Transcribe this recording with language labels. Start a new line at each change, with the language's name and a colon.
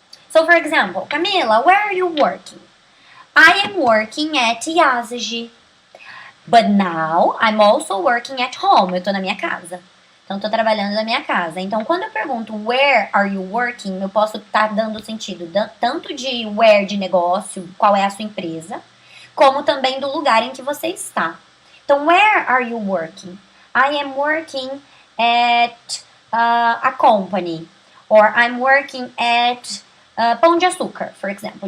English: So, for example, Camila, where are you working? I am working at IASG. But now, I'm also working at home.
Portuguese: Eu tô na minha casa. Então, tô trabalhando na minha casa. Então, quando eu pergunto
English: where are you working,
Portuguese: eu posso estar dando sentido tanto de where de negócio, qual é a sua empresa, como também do lugar em que você está. Então,
English: where are you working? I am working at a company. Or I'm working at Pão de Açúcar, for example.